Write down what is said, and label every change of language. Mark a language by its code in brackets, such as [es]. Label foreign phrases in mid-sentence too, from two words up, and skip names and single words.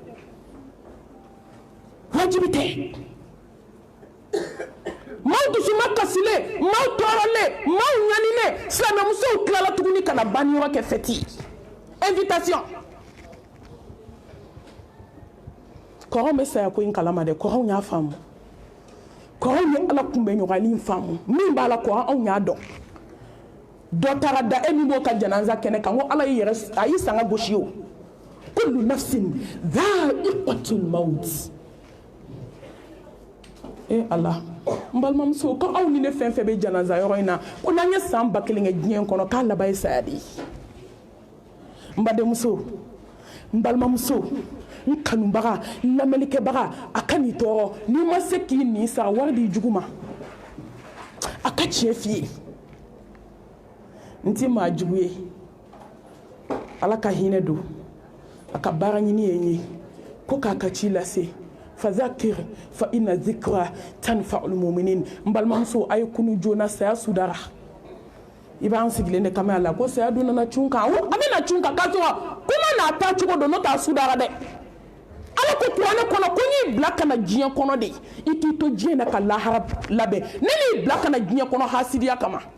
[bm] wajibi tɛ maaw dusuma kasilen maaw tɔɔrɔlen maaw ɲanilen silamɛmusow tilala tuguni ka na banniyɔrɔ kɛ fɛti invitation kɔrɔw bɛ saya ko in kalama dɛ kɔrɔw y'a faamu kɔrɔw ye ala kunbɛ ɲɔgɔnni faamu min b'a la kɔrɔ anw y'a dɔn dɔ taara da e min b'o ka janaza kɛnɛ kan ko ala y'i yɛrɛ a y'i sanga gosi o [ar] كل نفس ذائقة الموت [bm] ala n balimamuso ko aw ni ne fɛn fɛn bɛ janaza yɔrɔ in na ko n'an ye san 1000 kɛ diɲɛ kɔnɔ k'a laban ye saya de ye n badenmuso n balimamuso n kanubaga n lamɛnnikɛbaga a ka n'i tɔɔrɔ n'i ma se k'i nin sara wari di jugu ma a ka tiɲɛ f'i ye n tɛ maa jugu ye ala ka hinɛ don a ka baara ɲini ye n ye ko k'a ka ci lase [ar] فذكر ف إن الذكرى تنفع المؤمنين [bm] n balimamuso a ye kunu joona saya sudara i b'an sigilen de kama a la ko saya dun nana cun kan a bɛna cun kan k'a sɔrɔ kuma n'a taa cogo don n'o t'a sudara dɛ ala ko kuranɛ kɔnɔ ko n y'i bila ka na diɲɛ kɔnɔ de i k'i to diɲɛ na ka lahara labɛn ne n'i bila ka na diɲɛ kɔnɔ hasidiya kama